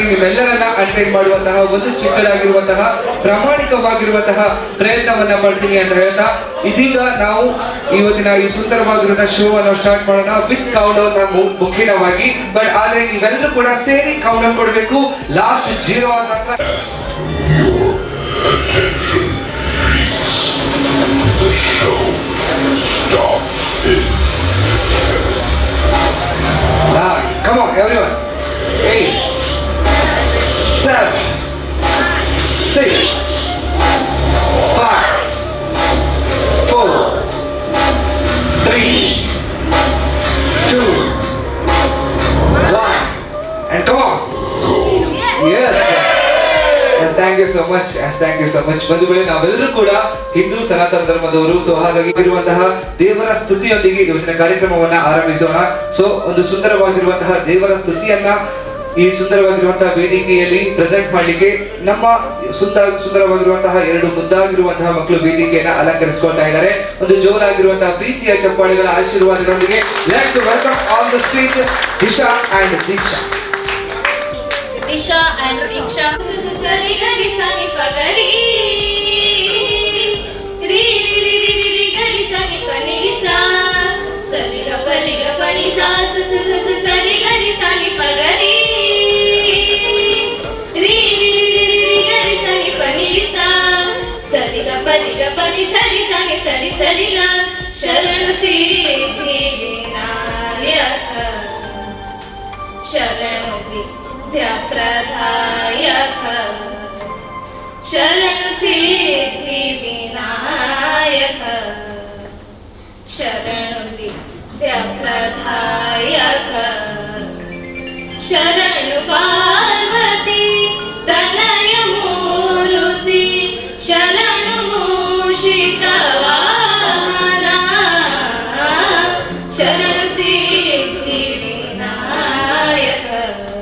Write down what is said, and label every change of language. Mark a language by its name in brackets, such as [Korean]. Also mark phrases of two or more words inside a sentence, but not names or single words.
[Kannada] ನಿಮ್ಮೆಲ್ಲರನ್ನ ಅಟೆಂಡ್ ಮಾಡುವಂತಹ ಒಂದು ಚಿಕ್ಕದಾಗಿರುವಂತಹ ಪ್ರಾಮಾಣಿಕವಾಗಿರುವಂತಹ ಪ್ರಯತ್ನವನ್ನ ಮಾಡ್ತೀನಿ ಅಂತ ಹೇಳ್ತಾ, ಇದೀಗ ನಾವು ಇವತ್ತಿನ ಈ ಸುಂದರವಾಗಿರುವಂತಹ ಶೋ ಅನ್ನು ಸ್ಟಾರ್ಟ್ ಮಾಡೋಣ [English] with count down [Kannada] ಮುಖ್ಯವಾಗಿ. ಬಟ್ ಆದ್ರೆ ನೀವೆಲ್ಲರೂ ಕೂಡ ಸೇರಿ [English] count down [Kannada] ಕೊಡಬೇಕು. ಲಾಸ್ಟ್ 0 ಆದ ನಂತರ [English] the show stops in come on everyone. 8 7 6 5 4 3 2 1 and come on. Yes, thank you so much. [Kannada] ಬಂಧುಗಳೇ, ನಾವೆಲ್ಲರೂ ಕೂಡ ಹಿಂದೂ ಸನಾತನ ಧರ್ಮದವರು. ಸೊ ಹಾಗಾಗಿ ಇರುವಂತಹ ದೇವರ ಸ್ತುತಿಯೊಂದಿಗೆ ಇವತ್ತಿನ ಕಾರ್ಯಕ್ರಮವನ್ನ ಆರಂಭಿಸೋಣ. ಸೊ ಒಂದು ಸುಂದರವಾಗಿರುವಂತಹ ದೇವರ ಸ್ತುತಿಯನ್ನ ಈ ಸುಂದರವಾಗಿರುವಂತಹ ವೇದಿಕೆಯಲ್ಲಿ ಪ್ರೆಸೆಂಟ್ ಮಾಡಲಿಕ್ಕೆ ನಮ್ಮ ಸುಂದರವಾಗಿರುವಂತಹ 2 ಮುದ್ದಾಗಿರುವಂತಹ ಮಕ್ಕಳು ವೇದಿಕೆಯನ್ನ ಅಲಂಕರಿಸಿಕೊಳ್ತಾ ಇದ್ದಾರೆ. ಒಂದು ಜೋರಾಗಿರುವಂತಹ ಪ್ರೀತಿಯ ಚಪ್ಪಾಳೆಗಳ ಆಶೀರ್ವಾದದೊಂದಿಗೆ [English] let's welcome on the stage [Kannada] ದಿಶಾ ಅಂಡ್ ದೀಕ್ಷಾ. [English] Disha and Diksha. Sari gari sani pagari. Ri ri ri ri ri gari sani pani sa. Sari ga pani sa. Sari gari sani pagari. Ri ri ri ri gari sani pani sa. Sari ga pani sari sani ga. [Kannada] ಶರಣು ಸಿದ್ಧಿ ವಿನಾಯಕ. Sharanu ಪ್ರದಾಯಕ ಶರಣ ಸಿದ್ಧಿ ವಿನಾಯಕ ಶರಣ ವಿದ್ಯಾ ಪ್ರದಾಯಕ ಶರಣ ಪಾರ್ವತಿ ತನಯ ಮೂರ್ತಿ ಶರಣ ಮೂಷಿಕಾ ವಾಹನಾ ಶರಣ ಸಿದ್ಧಿ ವಿನಾಯಕ